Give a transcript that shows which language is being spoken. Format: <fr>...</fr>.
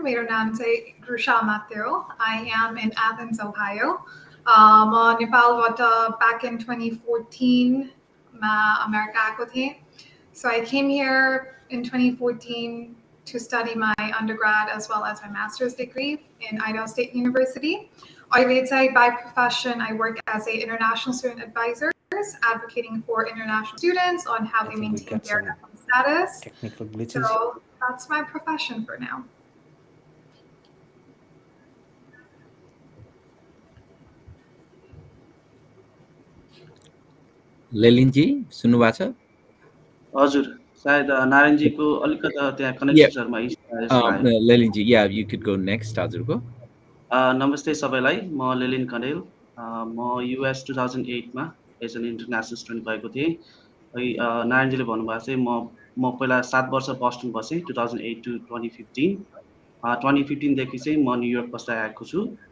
<ne>मेरो नाम चाहिँ Grusha Amatya.</ne> <en>I am in Athens, Ohio.</en> <ne>म नेपालबाट</ne> <en>back in 2014</en> <ne>मा अमेरिका आएको थिएँ.</ne> <en>So I came here in 2014 to study my undergrad as well as my master's degree in Idaho State University.</en> <ne>अहिले चाहिँ</ne> <en>by profession, I work as an international student advisor, advocating for international students on how they maintain their F1 status. Technical glitches. So that's my profession for now.</en> <ne>लेलिन जी सुन्नुभएको छ? हजुर सायद नारायणजीको अलिकति त्यहाँ कनेक्सनहरुमा issue जस्तो लाग्यो.</ne> <en>Lelin ji, yeah, you could go next</en> <ne>हजुरको. नमस्ते सबैलाई, म लेलिन कण्डेल. म युएस 2008 मा</ne> <en>as an international student</en> <ne>भएको थिएँ. नारायणजीले भन्नुभएको चाहिँ म पहिला 7 वर्ष बस्टन बसेँ 2008 to 2015. 2015 देखि चाहिँ म न्युयोर्क बस्दै आएको छु.</ne>